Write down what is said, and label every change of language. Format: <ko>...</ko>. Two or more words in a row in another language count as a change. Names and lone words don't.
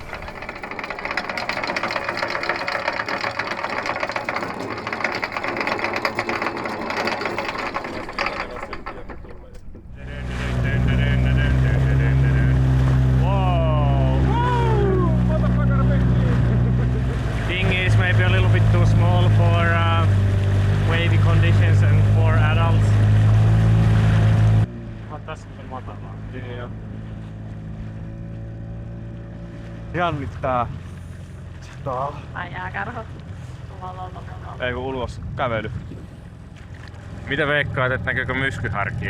<en>Dinghy is maybe a little bit too small for wavy conditions and for adults.</en> <fi>Tässä on matalaa. Joo. Jännittää. Ai jääkarhot. Ei kun ulos kävely. Mitä veikkaat, että näkyykö myskyhärkiä?</fi>